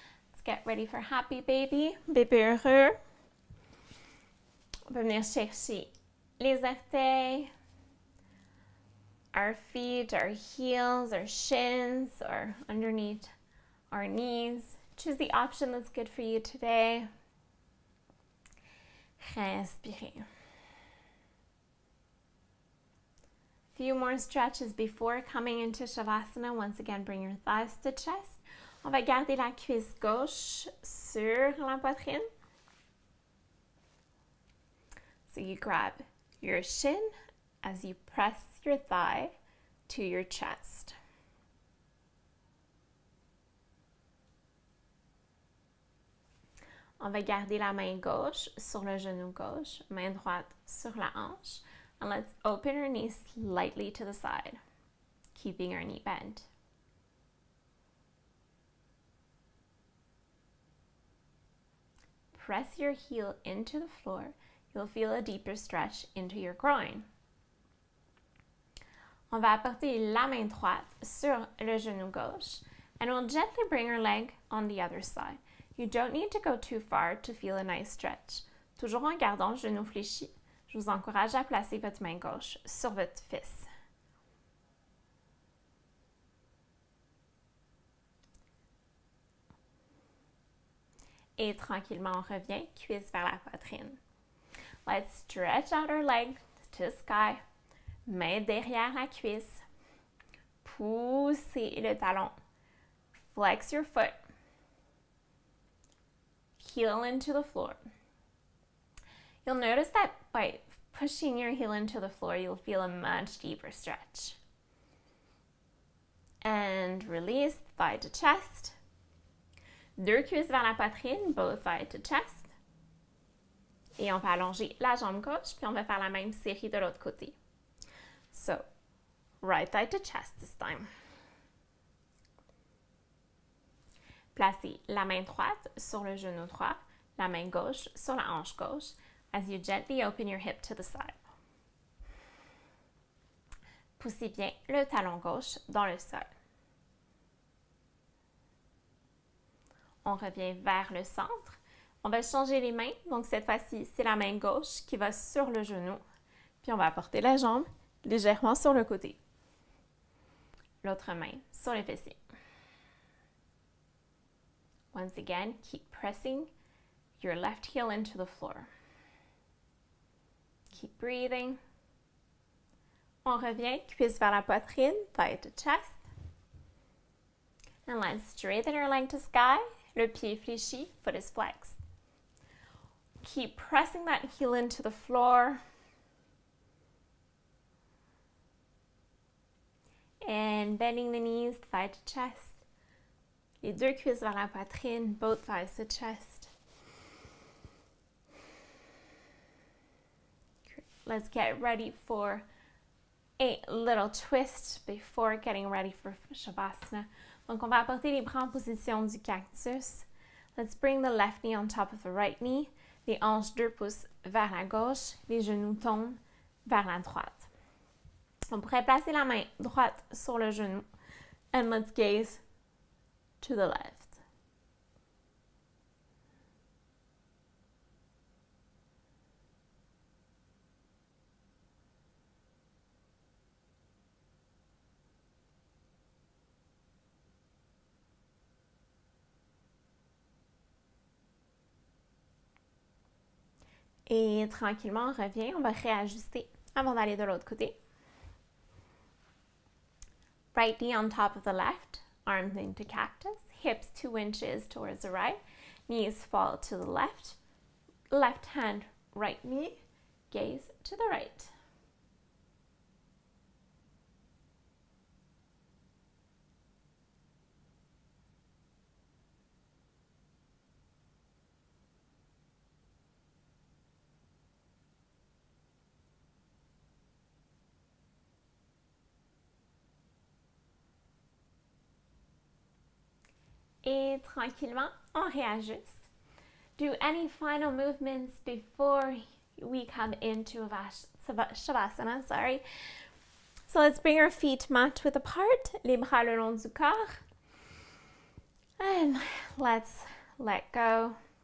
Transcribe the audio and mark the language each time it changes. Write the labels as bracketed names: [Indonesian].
[English] Let's get ready for happy baby, [French] bébé heureux. On peut venir chercher les orteils, [English] our feet, our heels, our shins, or underneath our knees. Choose the option that's good for you today. [French] Respirez. [English] Few more stretches before coming into Shavasana. Once again, bring your thighs to chest. [French] On va garder la cuisse gauche sur la poitrine. [English] So you grab your shin as you press your thigh to your chest. [French] On va garder la main gauche sur le genou gauche, main droite sur la hanche. [English] And let's open our knees slightly to the side, keeping our knee bent. Press your heel into the floor. You'll feel a deeper stretch into your groin. [French] On va apporter la main droite sur le genou gauche, [English] and we'll gently bring our leg on the other side. You don't need to go too far to feel a nice stretch. [French] Toujours en gardant le genou fléchi. Je vous encourage à placer votre main gauche sur votre fesse. Et tranquillement, on revient, cuisse vers la poitrine. [English] Let's stretch out our leg to the sky. [French] Main derrière la cuisse. Poussez le talon. [English] Flex your foot. Heel into the floor. You'll notice that by pushing your heel into the floor, you'll feel a much deeper stretch. And release, thigh to chest. [French] 2 cuisses vers la poitrine, [English] both thigh to chest. [French] Et on va allonger la jambe gauche, puis on va faire la même série de l'autre côté. [English] So, right thigh to chest this time. [French] Placez la main droite sur le genou droit, la main gauche sur la hanche gauche, [English] as you gently open your hip to the side. [French] Poussez bien le talon gauche dans le sol. On revient vers le centre. On va changer les mains. Donc, cette fois-ci, c'est la main gauche qui va sur le genou. Puis, on va apporter la jambe légèrement sur le côté. L'autre main sur les fessiers. [English] Once again, keep pressing your left heel into the floor. Keep breathing. [French] On revient, cuisse vers la poitrine, [English] thigh to chest. And let's straighten your leg to sky. [French] Le pied fléchi, [English] foot is flexed. Keep pressing that heel into the floor. And bending the knees, thigh to chest. [French] Les 2 cuisses vers la poitrine, [English] both thighs to chest. Let's get ready for a little twist before getting ready for Shavasana. [French] Donc, on va apporter les bras en position du cactus. [English] Let's bring the left knee on top of the right knee. [French] Les hanches 2 pouces vers la gauche. Les genoux tombent vers la droite. On pourrait placer la main droite sur le genou. [English] And let's gaze to the left. [French] Et tranquillement, on revient, on va réajuster avant d'aller de l'autre côté. [English] Right knee on top of the left, arms into cactus, hips 2 inches towards the right, knees fall to the left, left hand, right knee, gaze to the right. [French] Et tranquillement, on réajuste. [English] Do any final movements before we come into Shavasana, sorry. So let's bring our feet mat width apart, [French] les bras le long du corps. [English] And let's let go.